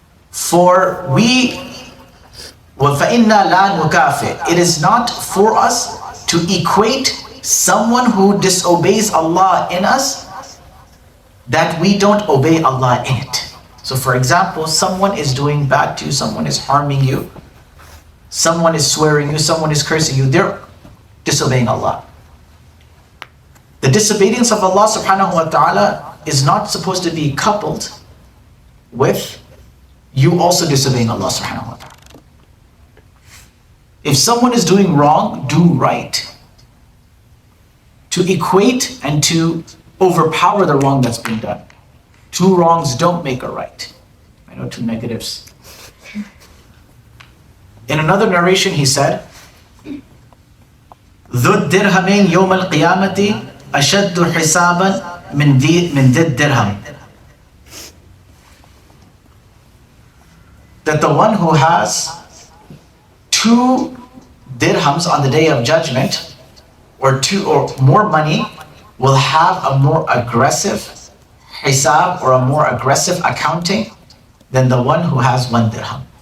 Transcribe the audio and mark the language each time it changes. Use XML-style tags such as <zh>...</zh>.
<en>For we,</en> <ar>وَفَإِنَّا لَا نُكَافِئْ.</ar> <en>It is not for us to equate someone who disobeys Allah in us that we don't obey Allah in it. So for example, someone is doing bad to you, someone is harming you, someone is swearing you, someone is cursing you, they're disobeying Allah. The disobedience of Allah subhanahu wa ta'ala is not supposed to be coupled with you also disobeying Allah subhanahu wa ta'ala. If someone is doing wrong, do right. To equate and to overpower the wrong that's been done. Two wrongs don't make a right. I know two negatives. In another narration he said,</en> <ar>ذُو الدِّرْهَمَيْنِ يَوْمَ الْقِيَامَةِ أَشَدُّ حِسَابًا مِنْ ذِي الدِّرْهَمِ.</ar> <en>That the one who has 2 dirhams on the day of judgment, or 2 or more money, will have a more aggressive hisab or a more aggressive accounting than the one who has 1 dirham.</en>